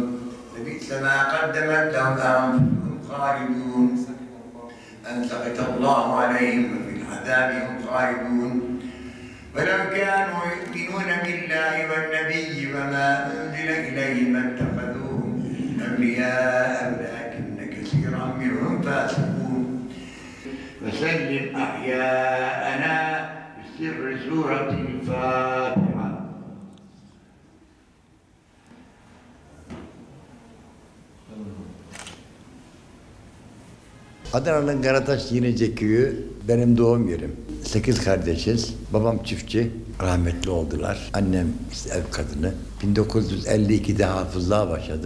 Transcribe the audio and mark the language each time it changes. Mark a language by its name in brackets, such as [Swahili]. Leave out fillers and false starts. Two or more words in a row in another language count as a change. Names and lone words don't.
[Arabic] لبئس ما قدمت لهم أنفسهم خالدون أن سخط الله عليهم وفي العذاب هم خالدون ولو كانوا يؤمنون بالله والنبي وما أنزل إليهم ما اتخذوهم أولياء ولكن كثيرا منهم فاسقون وسلم أحياءنا بسر سورة الفاتحة. [Turkish] Adana'nın Karataş Yenice Köyü benim doğum yerim. 8 kardeşiz. Babam çiftçi. Rahmetli oldular. Annem işte ev kadını. 1952'de hafızlığa başladım.